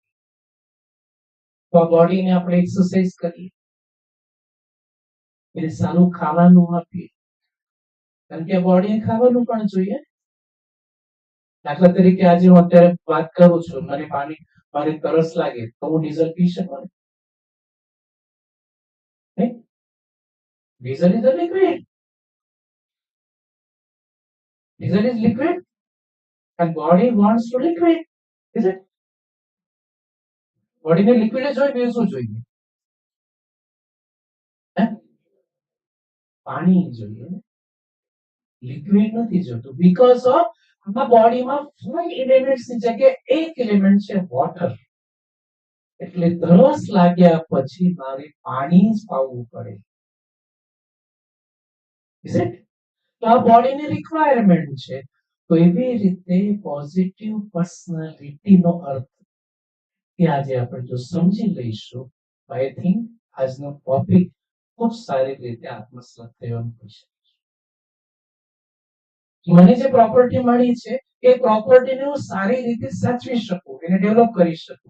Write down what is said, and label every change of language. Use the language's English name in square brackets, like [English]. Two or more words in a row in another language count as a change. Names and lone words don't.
[Gujarati] તો બોડીને આપણે એક્સરસાઇઝ કરીએ, એને સારું ખાવાનું આપીએ, કારણ કે બોડીને ખાવાનું પણ જોઈએ. દાખલા તરીકે આજે હું અત્યારે વાત કરું છું, મને તરસ લાગે તો હું ડીઝલ પી શકું? [English] diesel is a liquid. Diesel is liquid and body wants to liquid, is it? [Gujarati] Body ને liquid જ હોય, બીજું શું જોઈએ? પાણી જોઈએ, લિક્વિડ નથી જોતું. [English] because of [Gujarati] આપણા બોડીમાં 5 એલિમેન્ટ્સ ની જગ્યાએ એક એલિમેન્ટ છે વોટર. એટલે તરસ લાગ્યા પછી મારે પાણી જ પાવું પડે. [English] Is it? [Gujarati] તો આ બોડીની રિક્વાયરમેન્ટ છે. તો એવી રીતે [English] positive personality [Gujarati] નો અર્થ કે આજે આપણે જો સમજી લઈશું, [English] I think [Gujarati] આજનો ટોપિક ખૂબ સારી રીતે આત્મસાત થયો એમ કહી શકાય. મને જે પ્રોપર્ટી મળી છે એ પ્રોપર્ટીને હું સારી રીતે સાચવી શકું, એને ડેવલપ કરી શકું.